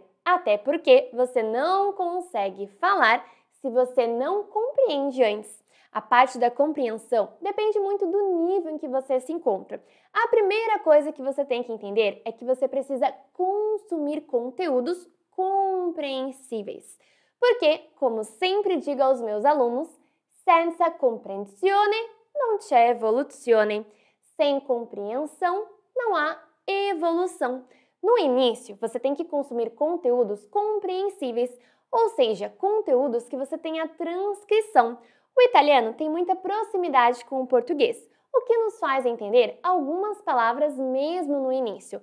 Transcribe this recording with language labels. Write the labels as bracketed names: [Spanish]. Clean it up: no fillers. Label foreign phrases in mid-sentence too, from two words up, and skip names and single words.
[Portuguese] Até porque você não consegue falar se você não compreende antes. A parte da compreensão depende muito do nível em que você se encontra. A primeira coisa que você tem que entender é que você precisa consumir conteúdos compreensíveis. Porque, como sempre digo aos meus alunos, [Italian] senza comprensione non c'è evoluzione. [Portuguese] Sem compreensão, não há evolução. No início, você tem que consumir conteúdos compreensíveis, ou seja, conteúdos que você tenha transcrição. O italiano tem muita proximidade com o português, o que nos faz entender algumas palavras mesmo no início.